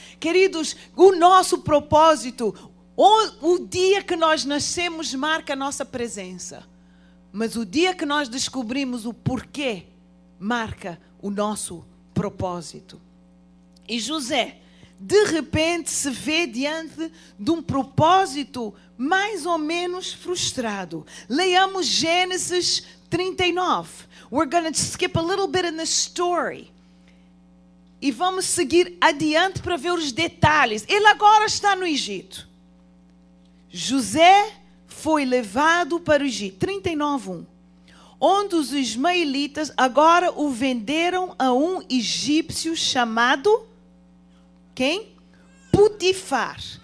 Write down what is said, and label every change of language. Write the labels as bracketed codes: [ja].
[pt] Queridos, o nosso propósito, o dia que nós nascemos marca a nossa presença. Mas o dia que nós descobrimos o porquê, marca o nosso propósito. E José, de repente, se vê diante de um propósito mais ou menos frustrado. Leiamos Gênesis 39. [en] We're going to skip a little bit in the story. [pt] E vamos seguir adiante para ver os detalhes. Ele agora está no Egito. José foi levado para o Egito. 39:1. Onde os ismaelitas agora o venderam a um egípcio chamado... Quem? Potifar.